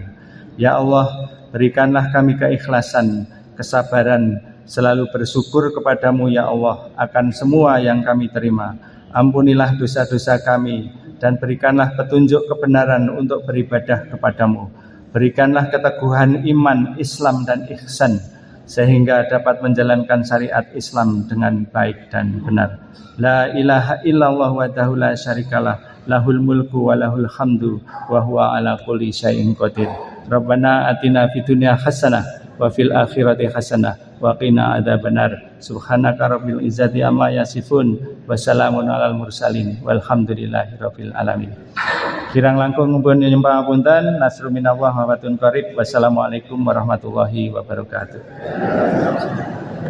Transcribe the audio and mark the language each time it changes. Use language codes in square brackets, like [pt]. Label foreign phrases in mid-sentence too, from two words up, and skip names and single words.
[ar] يا الله, [id] berikanlah kami keikhlasan, kesabaran, selalu bersyukur kepadamu [ar] يا الله [id] akan semua yang kami terima. Ampunilah dosa-dosa kami dan berikanlah petunjuk kebenaran untuk beribadah kepadamu. Berikanlah keteguhan iman, Islam dan ihsan sehingga dapat menjalankan syariat Islam dengan baik dan benar. [ar] لا إله إلا الله وحده لا شريك له، له الملك وله الحمد وهو على كل شيء قدير. ربنا آتنا في الدنيا حسنة وفي الآخرة حسنة وقنا عذاب النار. سبحانك رب العزة عما يصفون وسلام على المرسلين والحمد لله رب العالمين. [jv] Kirang langkung nyuwun pangapunten. [ar] نصر من الله وفتح قريب. والسلام عليكم ورحمة الله وبركاته.